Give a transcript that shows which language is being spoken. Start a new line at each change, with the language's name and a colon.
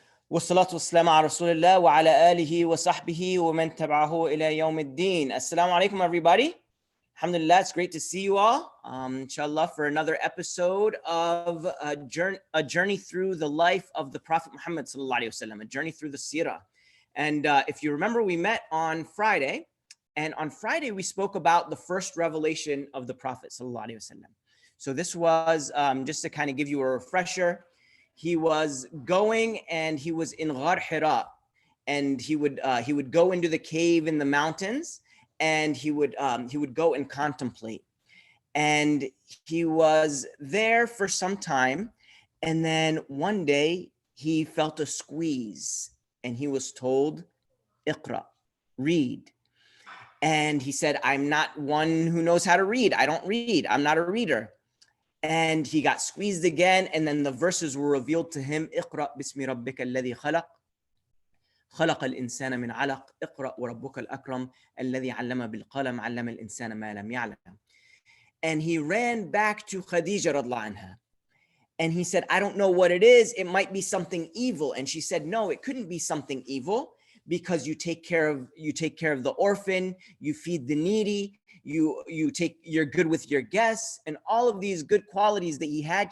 Arabic: والصلاة والسلام على رسول الله وعلى آله وصحبه ومن تبعه إلى يوم الدين.
English: Assalamu alaikum, everybody. Alhamdulillah, it's great to see you all. Inshallah, for another episode of a journey through the life of the Prophet Muhammad sallallahu alaihi wasallam, a journey through the Seerah. And if you remember, we met on Friday, and on Friday we spoke about the first revelation of the Prophet sallallahu alaihi wasallam. So this was just to kind of give you a refresher. He was going and he was in Ghar Hira, and he would go into the cave in the mountains, and he would go and contemplate. And he was there for some time, and then one day he felt a squeeze, and he was told, "Iqra, read." And he said, "I'm not one who knows how to read. I don't read. I'm not a reader." And he got squeezed again, and then the verses were revealed to him.
Arabic: اقرأ باسم ربك الذي خلق خلق الإنسان من علق اقرأ وربك الأكرم الذي علم بالقلم علم الإنسان ما لم يعلم.
English: And he ran back to Khadija radhiyallahu anha, and he said, "I don't know what it is. It might be something evil." And she said, "No, it couldn't be something evil, because you take care of the orphan, you feed the needy, you're good with your guests, and all of these good qualities that he had."